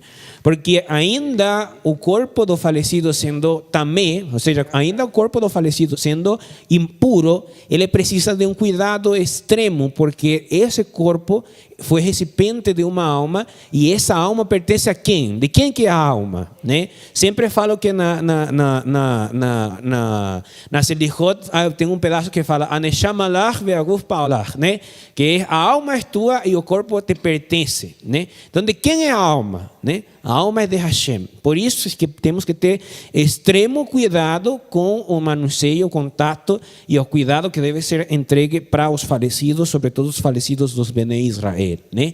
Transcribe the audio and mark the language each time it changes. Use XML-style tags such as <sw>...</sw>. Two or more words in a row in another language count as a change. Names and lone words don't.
<pt>Porque ainda o corpo do falecido sendo tamé, ou seja, ainda o corpo do falecido sendo impuro, ele precisa de um cuidado extremo, porque esse corpo foi recipiente de uma alma, e essa alma pertence a quem? De quem que é a alma, né? Sempre falo que na Selichot tem um pedaço que fala</pt> <he>הנשמה לך והגוף פעלך,</he> <pt>né? Que a alma é tua e o corpo te pertence, né? Então, de quem é a alma, né? A alma é de Hashem. Por isso é que temos que ter extremo cuidado com o manuseio, o contato e o cuidado que deve ser entregue para os falecidos, sobretudo os falecidos dos</pt> <he>בני ישראל,</he> <pt>né?</pt>